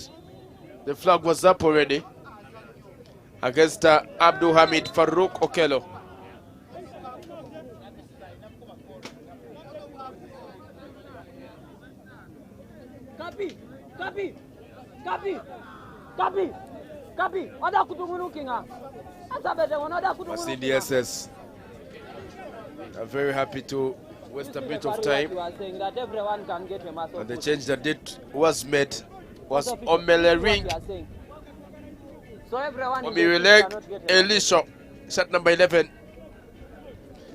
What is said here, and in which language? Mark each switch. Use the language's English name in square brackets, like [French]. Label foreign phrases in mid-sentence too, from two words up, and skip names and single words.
[English] The flag was up already against Abdul Hamid Farouk Okelo. Copy. Oda kutungunukinga. Masindi SS are very happy to waste a bit of time. And the change that was made was Omelering Omireleg Elisha, shot number 11.